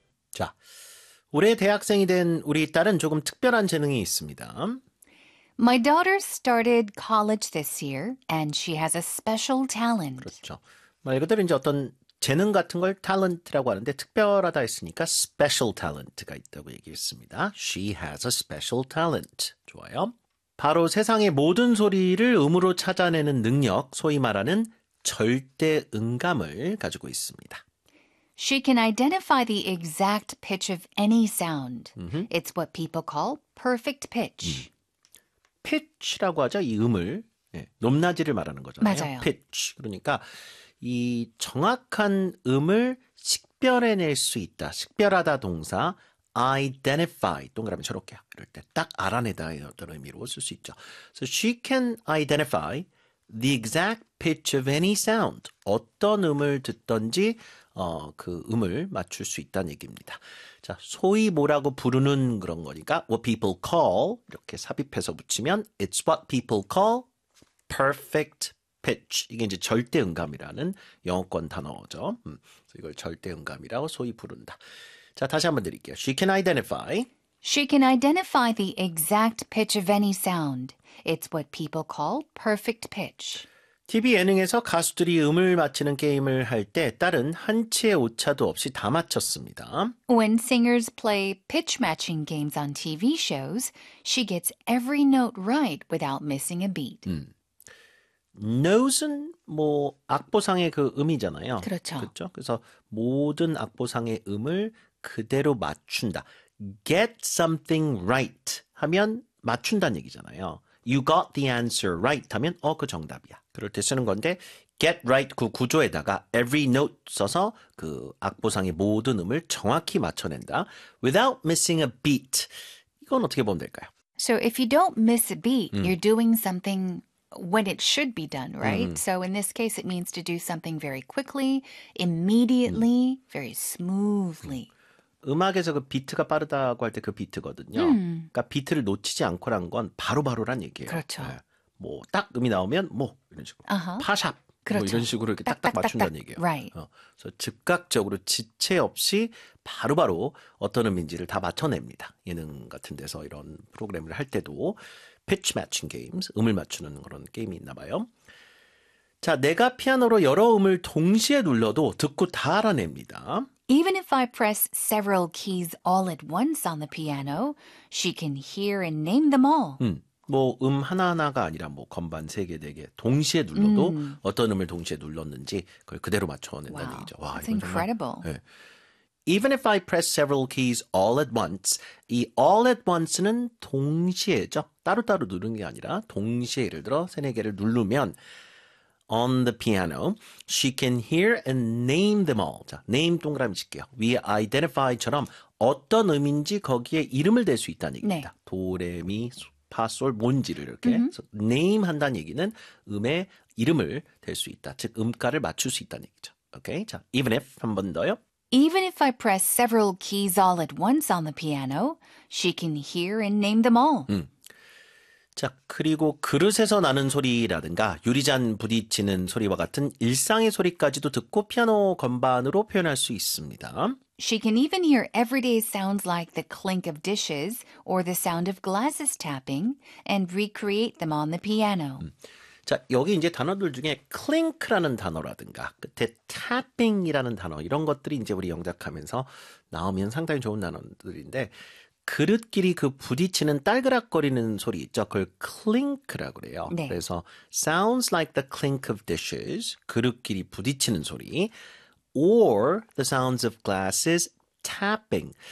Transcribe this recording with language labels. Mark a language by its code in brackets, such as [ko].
[ko] 자, 올해 대학생이 된 우리 딸은 조금 특별한 재능이 있습니다. [en] My daughter started college this year and she has a special talent. [ko] 그렇죠. 말 그대로 이제 어떤 재능 같은 걸 talent라고 하는데 특별하다 했으니까 [en] special talent [ko] 가 있다고 얘기했습니다. [en] She has a special talent. [ko] 좋아요. 바로 세상의 모든 소리를 음으로 찾아내는 능력, 소위 말하는 절대 음감을 가지고 있습니다. [en] She can identify the exact pitch of any sound. It's what people call perfect pitch. [ko] pitch라고 하죠. 이 음을. 네, 높낮이를 말하는 거잖아요. 맞아요. [en] pitch. [ko] 그러니까 이 정확한 음을 식별해낼 수 있다. 식별하다 동사 identify 동그라미 저렇게 이럴 때 딱 알아내다 어떤 의미로 쓸 수 있죠. [en] So she can identify the exact pitch of any sound. [ko] 어떤 음을 듣던지 그 음을 맞출 수 있다는 얘기입니다. 자, 소위 뭐라고 부르는 그런 거니까 what people call 이렇게 삽입해서 붙이면 [en] it's what people call perfect pitch. [ko] 이게 이제 절대 음감이라는 영어권 단어죠. 그래서 이걸 절대 음감이라고 소위 부른다. 자, 다시 한번 드릴게요. [en] She can identify. She can identify the exact pitch of any sound. It's what people call perfect pitch. [ko] TV 예능에서 가수들이 음을 맞추는 게임을 할 때 딸은 한치의 오차도 없이 다 맞췄습니다. [en] When singers play pitch matching games on TV shows, she gets every note right without missing a beat. [ko] Notes은 뭐 악보상의 그 음이잖아요. 그렇죠. 그렇죠. 그래서 모든 악보상의 음을 그대로 맞춘다. Get something right 하면 맞춘다는 얘기잖아요. [en] You got the answer right [ko] 하면 그 정답이야. 그럴 때 쓰는 건데 get right 그 구조에다가 every note 써서 그 악보상의 모든 음을 정확히 맞춰낸다. [en] Without missing a beat. [ko] 이건 어떻게 보면 될까요? [en] So if you don't miss a beat, you're doing something when it should be done, right? So in this case, it means to do something very quickly, immediately, very smoothly. [ko] 음악에서 그 비트가 빠르다고 할 때 그 비트거든요. 그러니까 비트를 놓치지 않고란 건 바로바로란 얘기예요. 그렇죠. 네. 뭐 딱 음이 나오면 뭐 이런 식으로 파샵 그렇죠. 뭐 이런 식으로 이렇게 딱딱 맞춘다는 얘기예요. [en] Right. [ko] 그래서 즉각적으로 지체 없이 바로바로 어떤 음인지를 다 맞춰냅니다. 예능 같은 데서 이런 프로그램을 할 때도 [en] pitch matching games, [ko] 음을 맞추는 그런 게임이 있나 봐요. 자, 내가 피아노로 여러 음을 동시에 눌러도 듣고 다 알아냅니다. [en] Even if I press several keys all at once on the piano, she can hear and name them all. [ko] 뭐 하나하나가 아니라 뭐 건반 세 개 네 개 동시에 눌러도 어떤 음을 동시에 눌렀는지 그걸 그대로 맞춰낸다는 [en] wow. [ko] 얘기죠. 와, it's 이건 incredible. [en] 네. Even if I press several keys all at once, [ko] 이 all at once는 동시에죠. 따로따로 누르는 게 아니라 동시에 예를 들어 세 네 개를 누르면 [en] on the piano, she can hear and name them all. [ko] 자, name 동그라미 칠게요. We identify처럼 어떤 음인지 거기에 이름을 댈 수 있다는 얘기입니다. 네. 도레미 파솔 뭔지를 이렇게 name 한다는 얘기는 음의 이름을 댈 수 있다. 즉 음가를 맞출 수 있다는 얘기죠. Okay? 자, even if 한 번 더요. [en] Even if I press several keys all at once on the piano, she can hear and name them all. [ko] 자, 그리고 그릇에서 나는 소리라든가 유리잔 부딪히는 소리와 같은 일상의 소리까지도 듣고 피아노 건반으로 표현할 수 있습니다. [en] She can even hear everyday sounds like the clink of dishes or the sound of glasses tapping and recreate them on the piano. [ko] 자, 여기 이제 단어들 중에 clink라는 단어라든가 끝에 tapping이라는 단어 이런 것들이 이제 우리 영작하면서 나오면 상당히 좋은 단어들인데 그릇끼리 그 부딪히는 딸그락거리는 소리 있죠. 그걸 clink라고 그래요. 네. 그래서 [en] sounds like the clink of dishes, [ko] 그릇끼리 부딪히는 소리 [en] or the sounds of glasses tapping.